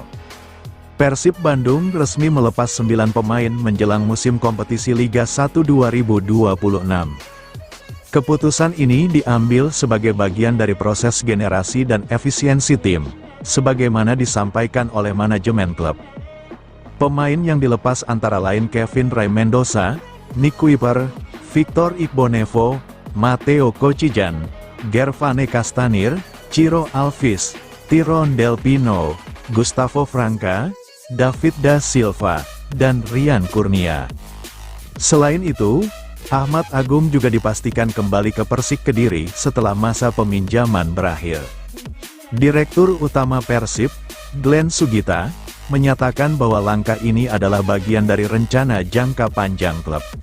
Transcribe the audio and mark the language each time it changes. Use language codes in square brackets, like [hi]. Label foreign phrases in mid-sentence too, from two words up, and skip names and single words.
[id] Persib Bandung resmi melepas 9 pemain menjelang musim kompetisi Liga 1 2026. Keputusan ini diambil sebagai bagian dari proses generasi dan efisiensi tim, sebagaimana disampaikan oleh manajemen klub. Pemain yang dilepas antara lain Kevin Ray Mendoza, Nick Kuiper, Victor Igbonevo, Matteo Kocijan, Gervane Castanir, Ciro Alves, Tyrone Del Pino, Gustavo Franca, David da Silva, dan Rian Kurnia. Selain itu, Ahmad Agung juga dipastikan kembali ke Persik Kediri setelah masa peminjaman berakhir. Direktur Utama Persib, Glenn Sugita, menyatakan bahwa langkah ini adalah bagian dari rencana jangka panjang klub.